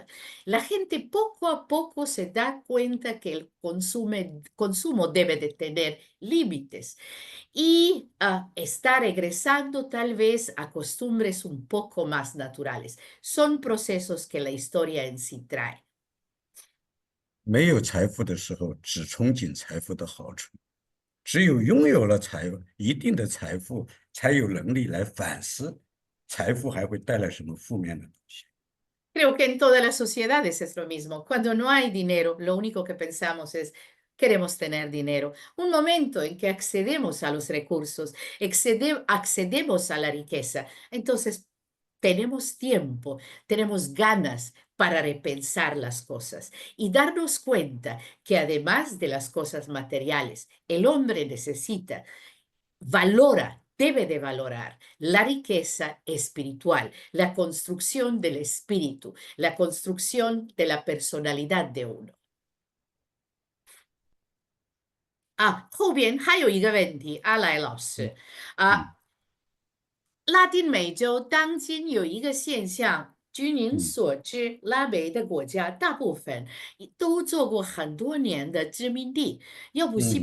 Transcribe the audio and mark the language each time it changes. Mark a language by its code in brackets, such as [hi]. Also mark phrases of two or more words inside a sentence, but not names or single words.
[es] La gente poco a poco se da cuenta que el consumo debe de tener límites y está regresando tal vez a costumbres un poco más naturales. Son procesos que la historia en sí trae. [zh] 没有财富的时候，只憧憬财富的好处；只有拥有了一定的财富，才有能力来反思财富还会带来什么负面的东西。 [es] Creo que en todas las sociedades es lo mismo. Cuando no hay dinero, lo único que pensamos es, queremos tener dinero. Un momento en que accedemos a los recursos, accedemos a la riqueza, entonces tenemos tiempo, tenemos ganas para repensar las cosas y darnos cuenta que además de las cosas materiales, el hombre necesita debe de valorar la riqueza espiritual, la construcción del espíritu, la construcción de la personalidad de uno. [zh] 后边还有一个问题，阿来老嗯师，嗯拉丁美洲当今有一个现象，据您嗯所知，拉美的国家大部分都做过很多年的殖民地，要不西